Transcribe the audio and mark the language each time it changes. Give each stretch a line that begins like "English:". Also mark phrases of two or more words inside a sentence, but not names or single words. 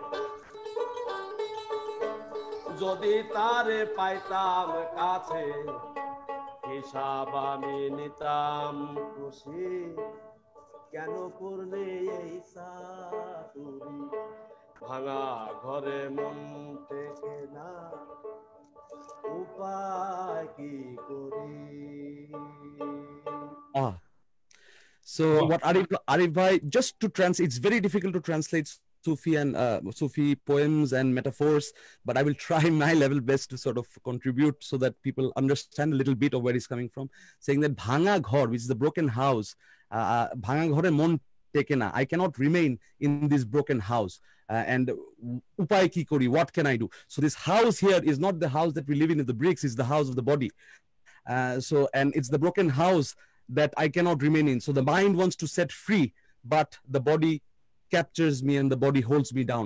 Bangla: যদি তারে পাইতাম কাছে হিসাব আমি নিতাম খুশি কেন করলে এই সাতুরি ভাঙা ঘরে মন টেকে না উপায় কি করি
English: So what Arif Bhai, just to translate, it's very difficult to translate Sufi and Sufi poems and metaphors, but I will try my level best to sort of contribute so that people understand a little bit of where he's coming from. Saying that
Bangla: ভাঙা ঘর,
English: which is the broken house,
Bangla: ভাঙা ঘরে মন টেকে না,
English: I cannot remain in this broken house. And
Bangla: উপায় কি করি,
English: what can I do? So this house here is not the house that we live in the bricks, it's the house of the body. And it's the broken house that I cannot remain in. So the mind wants to set free, but the body captures me and the body holds me down.